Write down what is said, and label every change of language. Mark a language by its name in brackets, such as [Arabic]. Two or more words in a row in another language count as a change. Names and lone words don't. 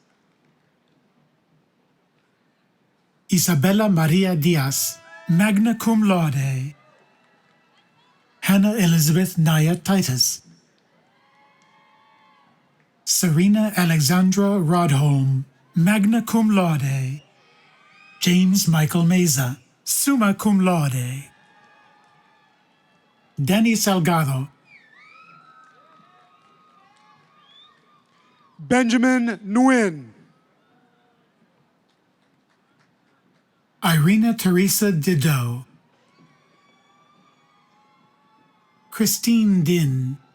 [English] Isabella Maria Diaz, [Latin] magna cum laude, [English] Hannah Elizabeth Naya Titus, Serena Alexandra Rodholm, [Latin] magna cum laude, [English] James Michael Meza, [Latin] summa cum laude, [English] Danny Salgado, Benjamin Nguyen, Irina Teresa Dido, Christine Din,